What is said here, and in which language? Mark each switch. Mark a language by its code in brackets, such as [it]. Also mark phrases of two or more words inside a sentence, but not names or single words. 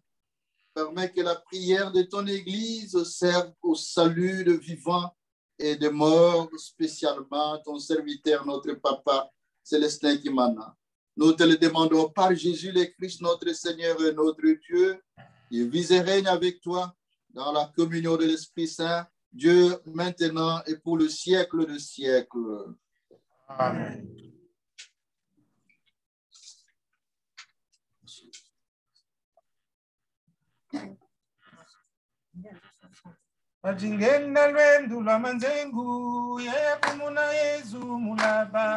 [fr] Permets que la prière de ton Église serve au salut de vivants et de morts, spécialement ton serviteur, notre Papa Célestin Kimana. Nous te le demandons par Jésus le Christ, notre Seigneur et notre Dieu. Il vise et règne avec toi dans la communion de l'Esprit Saint, Dieu maintenant et pour le siècle des siècles. Amen. [kg] Pajingenda lwendu lwa manzengu yeye kumuna Yesu mulaba.